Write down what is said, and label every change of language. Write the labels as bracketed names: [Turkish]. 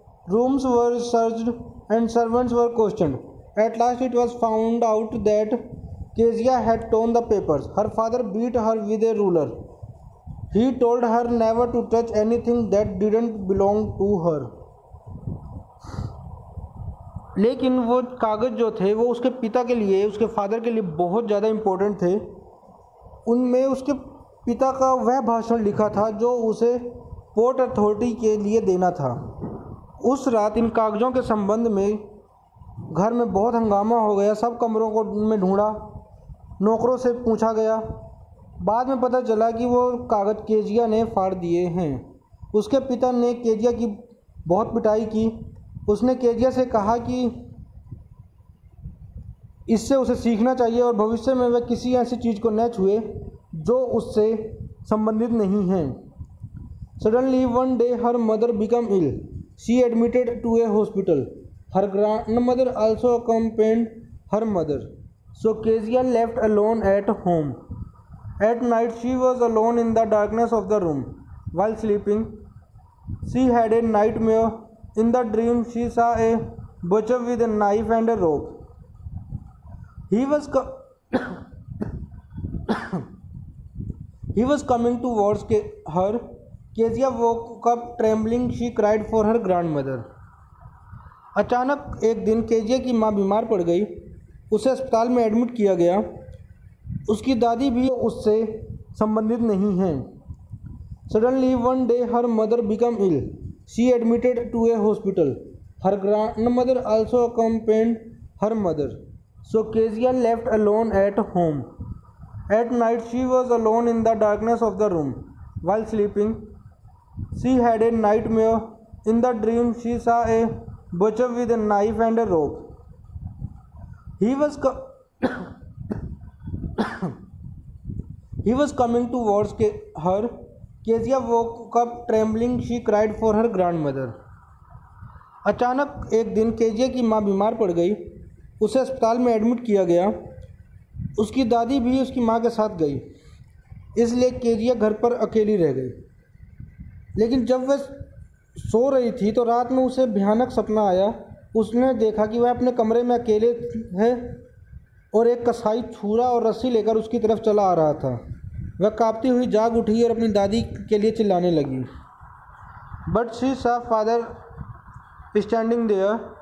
[English] Rooms were searched and servants were questioned. At last it was found out that Kezia had torn the papers. Her father beat her with a ruler. He told her never to touch anything that didn't belong to her. [Hindi] लेकिन वो कागज़ जो थे वो उसके पिता के लिए, उसके फादर के लिए बहुत ज़्यादा इम्पोर्टेंट थे। उनमें उसके पिता का वह भाषण लिखा था जो उसे पोर्ट अथॉरिटी के लिए देना था। उस रात इन कागज़ों के संबंध में घर में बहुत हंगामा हो गया। सब कमरों को में ढूंढा, नौकरों से पूछा गया। बाद में पता चला कि वो कागज़ केजिया ने फाड़ दिए हैं। उसके पिता ने केजिया की बहुत पिटाई की। उसने केजिया से कहा कि इससे उसे सीखना चाहिए और भविष्य में वह किसी ऐसी चीज़ को न छुए जो उससे संबंधित नहीं है। [English] Suddenly one day her mother became ill. She admitted to a hospital. Her grandmother also accompanied her mother. So Kezia left alone at home. At night she was alone in the darkness of the room. While sleeping, she had a nightmare. In the dream, she saw a butcher with a knife and a rope. He was he was coming towards her. Kezia woke up trembling. She cried for her grandmother. [Hindi] अचानक एक दिन Kezia की माँ बीमार पड़ गई। उसे अस्पताल में एडमिट किया गया। उसकी दादी भी उससे संबंधित नहीं हैं। [English] Suddenly one day her mother became ill. She admitted to a hospital. Her grandmother also accompanied her mother. So Kezia left alone at home. At night she was alone in the darkness of the room. While sleeping, she had a nightmare. In the dream, she saw a butcher with a knife and a rope. He was coming towards her. Kezia woke up trembling. She cried for her grandmother. [Hindi] अचानक एक दिन Kezia की माँ बीमार पड़ गई। उसे अस्पताल में एडमिट किया गया। उसकी दादी भी उसकी माँ के साथ गई। इसलिए केजिया घर पर अकेली रह गई। लेकिन जब वह सो रही थी तो रात में उसे भयानक सपना आया। उसने देखा कि वह अपने कमरे में अकेले है और एक कसाई छुरा और रस्सी लेकर उसकी तरफ चला आ रहा था। वह कांपती हुई जाग उठी और अपनी दादी के लिए चिल्लाने लगी। [English] But she saw father standing there.